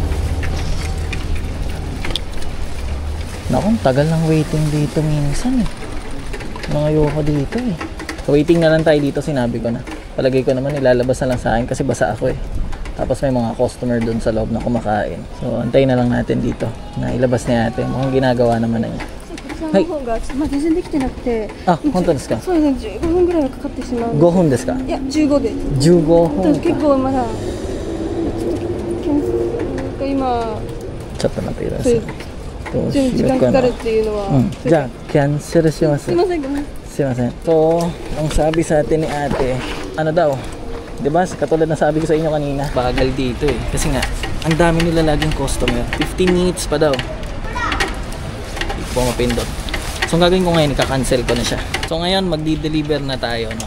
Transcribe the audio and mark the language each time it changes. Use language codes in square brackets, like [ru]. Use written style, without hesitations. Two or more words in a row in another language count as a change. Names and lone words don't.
[tl] Naku, tagal ng waiting dito minsan eh. Ayoko dito eh. Waiting na lang tayo dito, sinabi ko na. Palagay ko naman ilalabas na lang sa akin kasi basa ako eh. Tapos may mga customer doon sa loob na kumakain. So, antayin na lang natin dito na ilabas ni ate. Mukhang ginagawa naman na niya. [ja] はい。全然できてなくて。あ、本当ですか。そうですね。15分ぐらいはかかってしまう。5分ですか。いや、15で。15分。結構まだ。今。ちょっと待ってください。どうしようかな。時間かかるっていうのは。じゃあ、キャンセルします。すいません。すいません。 [tl] So, ang sabi sa atin ni ate, ano daw? 'Di ba? Katulad na sabi ko sa inyo kanina, bagal dito eh. Kasi nga, ang dami nila laging customer. 15 minutes pa daw. Hindi po mapindot. So, ang gagawin ko ngayon, ika-cancel ko na siya. So, ngayon, magdi-deliver na tayo, no?